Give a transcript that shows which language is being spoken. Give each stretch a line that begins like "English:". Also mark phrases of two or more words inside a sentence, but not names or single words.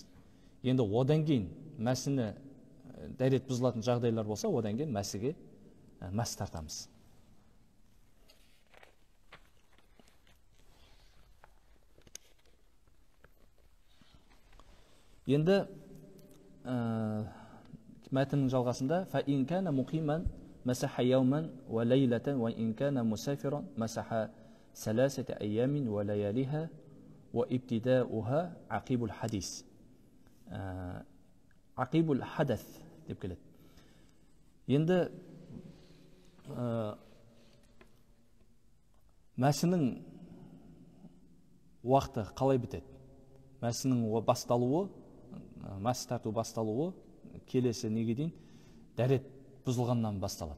Kazakh: Енді одан кейін мәсіні дәрет бұзылатын жағдайлар болса, одан кейін мәсіге мас тартамыз. Енді мәтіннің жалғасында
Arabic: فَإِنْ كَانَ مُقِيمًا مَسَحَ يَوْمًا وَلَيْلَةً وَإِنْ كَانَ مُسَافِرًا مَسَحَ 3 أيام ولياليها وابتداؤها عقيب الحديث. عقيب الحدث
Kazakh: деп келеді. Енді мәсінің уақыты қалай бітеді? Мәсінің басталуы, мәс тарту басталуы келесі неге дейін дәрет бұзылғаннан басталады.